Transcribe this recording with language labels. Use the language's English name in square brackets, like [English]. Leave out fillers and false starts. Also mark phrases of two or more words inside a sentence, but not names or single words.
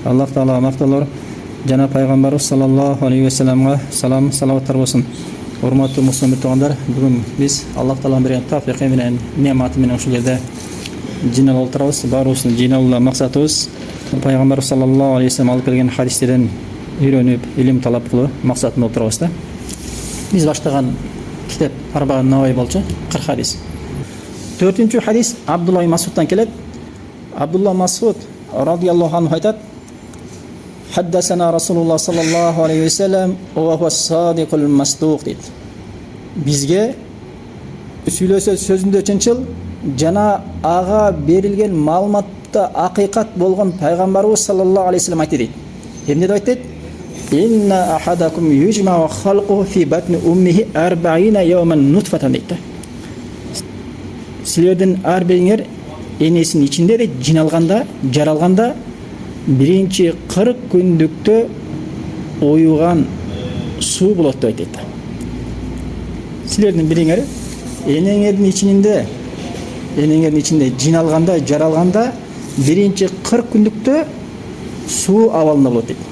[Kyrgyz] Аллах Таала макталар жана пайгамбарыбыз [Arabic] صلى الله عليه وسلم [Kyrgyz] салам, салаваттар болсун. Урматтуу муслим туугандар, бүгүн биз Аллах Тааланын берген тавфиқи менен, неаматы менен ушул жерде жиналып отурабыз. Баарыбыздын жиналуу максатыбыз пайгамбарыбыз [Arabic] صلى الله عليه وسلم [Kyrgyz] алып келген хадистерден үйрөнүп, илим талап кылуу максатында отурабыз да. Биз баштаган китеп Арбаун Наваи болчу, 40 хадис. 4-чү хадис Абдулла ибн Масудтан келет. Абдулла Масуд [Arabic] رضي الله عنه [Kyrgyz] айтат: [Arabic] حدثنا رسول الله صلى الله عليه وسلم وهو الصادق المصدوق [Kyrgyz] дейт. Бизге сүйлөсө сөзүндө чынчыл жана ага берилген маалыматта акыйкат болгон пайгамбарыбыз [Arabic] صلى الله عليه وسلم [Kyrgyz] айтты дейт. Эмне деп айтты? [Arabic] إن أحدكم يجمع خلقه في بطن أمه 40 يوما نطفة дейт. [Kyrgyz] Силердин ар бириңер энесинин ичинде де жиналганда, жаралганда биринчи 40 күндүктө оюган суу болот деп айтат. Силердин бириңер энеңердин ичинде жиналганда, жаралганда биринчи 40 күндүктө суу абалында болот дейт.